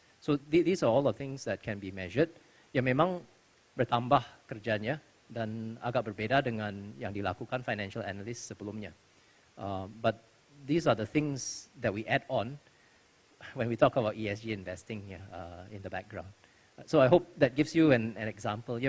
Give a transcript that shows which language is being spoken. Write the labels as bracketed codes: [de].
[en] So these are all the things that can be measured. [id] Ya memang bertambah kerjanya dan agak berbeda dengan yang dilakukan financial analyst sebelumnya. [en] But these are the things that we add on when we talk about ESG investing in the background. So I hope that gives you an example.